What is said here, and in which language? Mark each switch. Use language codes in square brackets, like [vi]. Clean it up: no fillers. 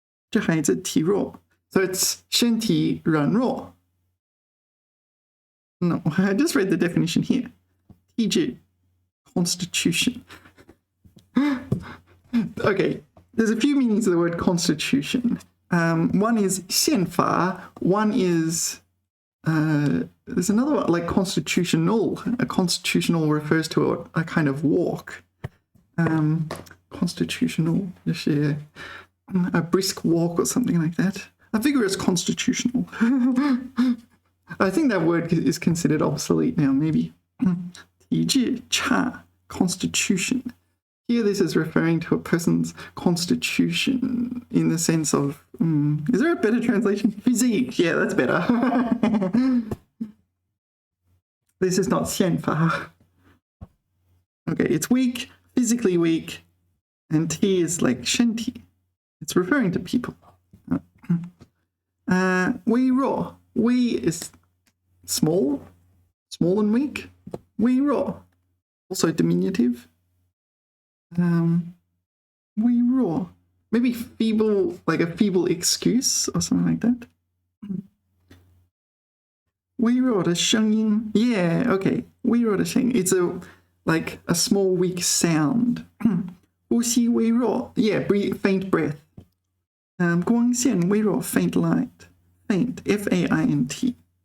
[zh] 这孩子体弱 ，so it's 身体软弱。 [en] No, I just read the definition here. 体质 constitution. Okay, there's a few meanings of the word constitution. One is 宪法, one is there's another one like constitutional. A constitutional refers to a kind of walk. Constitutional, a brisk walk or something like that. A vigorous constitutional. I think that word is considered obsolete now, maybe. 体质差 constitution. Here this is referring to a person's constitution in the sense of, is there a better translation? Physique, yeah, that's better. This is not 宪法. Okay, it's weak, physically weak, and T is like 身体. It's referring to people. 微弱, 微 is small and weak. 微弱, also diminutive. 微弱, maybe feeble, like a feeble excuse or something like that. [zh] 微弱的声音, yeah, okay. [en] 微弱的声音, it's like a small weak sound. 呼吸微弱, yeah, faint breath. 光线微弱, faint light. Faint, F-A-I-N-T.